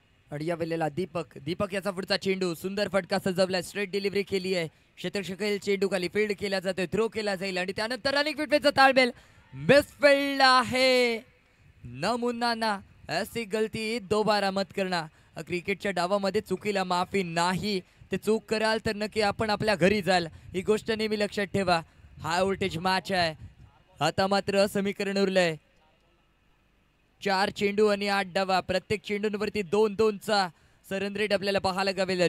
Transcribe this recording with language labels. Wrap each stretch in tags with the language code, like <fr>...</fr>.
<mr>आणि या वेळेला दीपक याचा पुढचा चेंडू सुंदर फटका सजवलाय. स्ट्रेट डिलिव्हरी केली आहे. क्षेत्ररक्षक चेंडू खाली फील्ड केला जातोय, थ्रो केला जाईल आणि त्यानंतर रनिंग विकेटचा ताळमेल मिसफील्ड आहे.</mr> <hi>नमुना ऐसी गलती दोबारा मत करना.</hi> <mr>क्रिकेटच्या डावामध्ये चुकीला माफी नाही. ते चूक कराल तर नक्की आपण आपल्या घरी जाल, ही गोष्ट नेहमी लक्षात ठेवा. हाय व्होल्टेज मॅच आहे. आता मात्र समीकरण उरलंय 4 चेंडू आणि 8 धावा. प्रत्येक चेंडूंवरती 2-2चा सरन रेट आपल्याला पाहायला गावेल.</mr>